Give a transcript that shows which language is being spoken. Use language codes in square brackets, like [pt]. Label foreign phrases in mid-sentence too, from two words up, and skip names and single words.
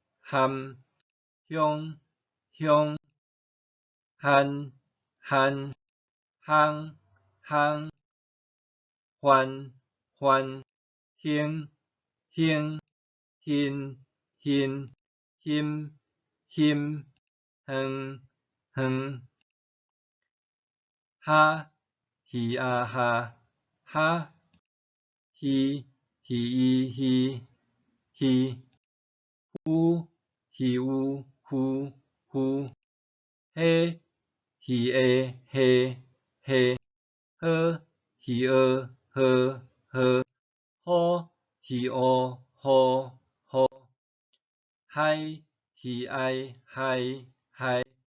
[zh] 凶，憨，夯，欢，兴， 힘 힘 哼哼哈咿啊哈哈 히 히 히 히 후 히 呜呼呼嘿히诶嘿嘿呵히呃呵呵吼히哦吼吼嗨히哀嗨嗨